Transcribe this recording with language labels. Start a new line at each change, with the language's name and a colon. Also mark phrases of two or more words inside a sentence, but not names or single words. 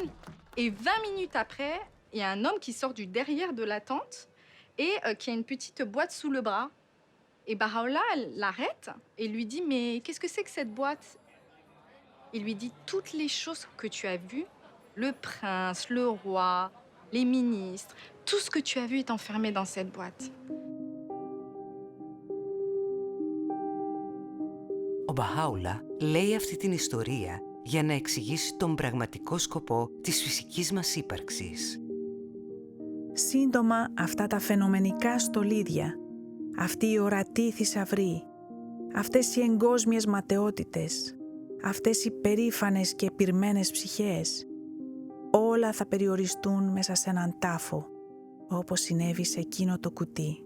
French: Et 20 minutes après, il y a un homme qui sort du derrière de la tente et qui a une petite boîte sous le bras. Et Baha'u'llah l'arrête et lui dit « Mais qu'est-ce que c'est que cette boîte ?» Il lui dit « Toutes les choses que tu as vues, le prince, le roi, les ministres, tout ce que tu as vu est enfermé dans cette boîte. »
Greek: Ο Μπαχάουλα λέει αυτή την ιστορία για να εξηγήσει τον πραγματικό σκοπό της φυσικής μας ύπαρξης. Σύντομα αυτά τα φαινομενικά στολίδια, αυτή η ορατή θησαυρή, αυτές οι εγκόσμιες ματαιότητες, αυτές οι περήφανες και πυρμένες ψυχές, όλα θα περιοριστούν μέσα σε έναν τάφο, όπως συνέβη σε εκείνο το κουτί.